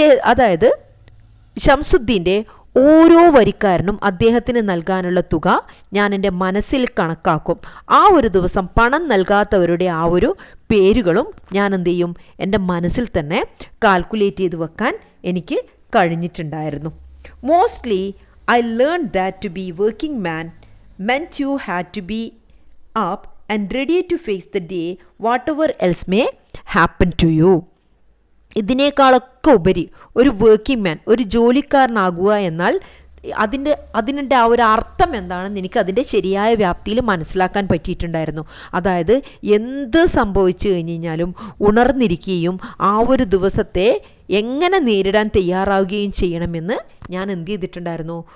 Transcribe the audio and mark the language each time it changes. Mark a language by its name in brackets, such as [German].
[Malayalam] അതായത് ഷംസുദ്ദീൻ്റെ ഓരോ വരിക്കാരനും അദ്ദേഹത്തിന് നൽകാനുള്ള തുക ഞാൻ എൻ്റെ മനസ്സിൽ കണക്കാക്കും. ആ ഒരു ദിവസം പണം നൽകാത്തവരുടെ ആ ഒരു പേരുകളും ഞാൻ എന്ത് ചെയ്യും? എൻ്റെ മനസ്സിൽ തന്നെ കാൽക്കുലേറ്റ് ചെയ്ത് വെക്കാൻ എനിക്ക് കഴിഞ്ഞിട്ടുണ്ടായിരുന്നു. [English] Mostly I learned that to be a working man meant you had to be up and ready to face the day, whatever else may happen to you. [Malayalam] ഇതിനേക്കാളൊക്കെ ഉപരി ഒരു വർക്കിംഗ് മാൻ, ഒരു ജോലിക്കാരനാകുക എന്നാൽ അതിൻ്റെ ആ ഒരു അർത്ഥം എന്താണെന്ന് എനിക്ക് അതിൻ്റെ ശരിയായ വ്യാപ്തിയിൽ മനസ്സിലാക്കാൻ പറ്റിയിട്ടുണ്ടായിരുന്നു. അതായത് എന്ത് സംഭവിച്ചു കഴിഞ്ഞാലും ഉണർന്നിരിക്കുകയും ആ ഒരു ദിവസത്തെ എങ്ങനെ നേരിടാൻ തയ്യാറാവുകയും ചെയ്യണമെന്ന് ഞാൻ എന്ത് ചെയ്തിട്ടുണ്ടായിരുന്നു?